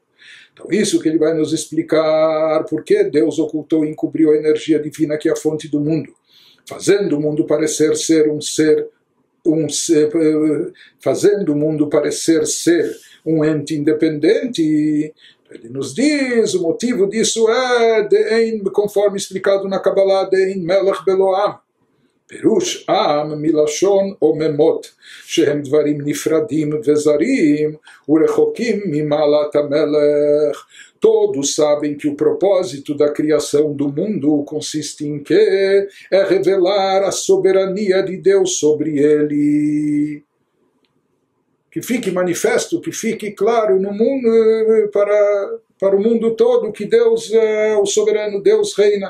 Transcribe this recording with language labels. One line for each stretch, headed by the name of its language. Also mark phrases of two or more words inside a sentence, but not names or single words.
Portuguese: Então isso que ele vai nos explicar, porque Deus ocultou e encobriu a energia divina que é a fonte do mundo, fazendo o mundo parecer ser fazendo o mundo parecer ser um ente independente. Ele nos diz, o motivo disso é, conforme explicado na Kabbalah,
Hebrew: אין מלך בלא עם. פירוש עם מלשון אוממות, שהם דברים נפרדים וזרים ורחוקים ממעלת המלך.
Portuguese: Todos sabem que o propósito da criação do mundo consiste em quê? É revelar a soberania de Deus sobre ele. Que fique manifesto, que fique claro no mundo, para o mundo todo que Deus é o soberano, Deus reina.